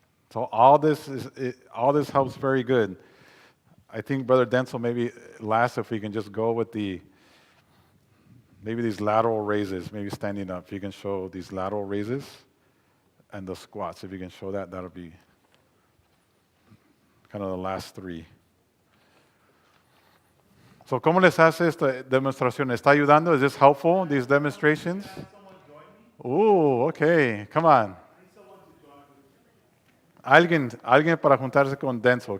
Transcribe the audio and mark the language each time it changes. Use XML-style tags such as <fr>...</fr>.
<en>So all this helps very good. I think Brother Denzel maybe last if we can just go with maybe these lateral raises, maybe standing up. If you can show these lateral raises and the squats, if you can show that, that'll be kind of the last three.</en> <es>So, ¿cómo les hace esta demostración? ¿Está ayudando?</es> <en>Is this helpful, these demonstrations? Ooh, okay, come on.</en> <es>Alguien para juntarse con Denzel.</es>